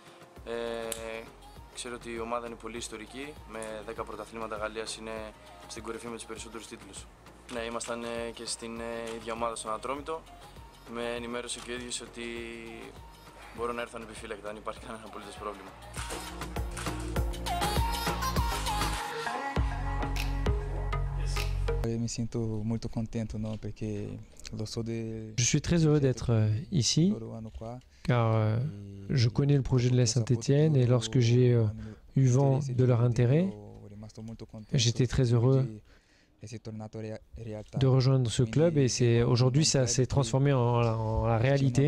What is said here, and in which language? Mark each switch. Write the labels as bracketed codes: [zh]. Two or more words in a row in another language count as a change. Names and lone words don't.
[el] Ξέρω ότι η ομάδα είναι πολύ ιστορική, με 10 πρωταθλήματα Γαλλίας είναι στην κορυφή με τους περισσότερους τίτλους. Ναι, ήμασταν και στην ίδια ομάδα στον Ατρόμητο. Με ενημέρωσε και ο ίδιος ότι μπορώ να έρθω ανεπιφύλακτα, αν υπάρχει κανένα απολύτως πρόβλημα. [fr] Je suis très heureux d'être ici car je connais le projet de la Saint-Étienne et lorsque j'ai eu vent de leur intérêt, j'étais très heureux de rejoindre ce club et aujourd'hui ça s'est transformé en la réalité.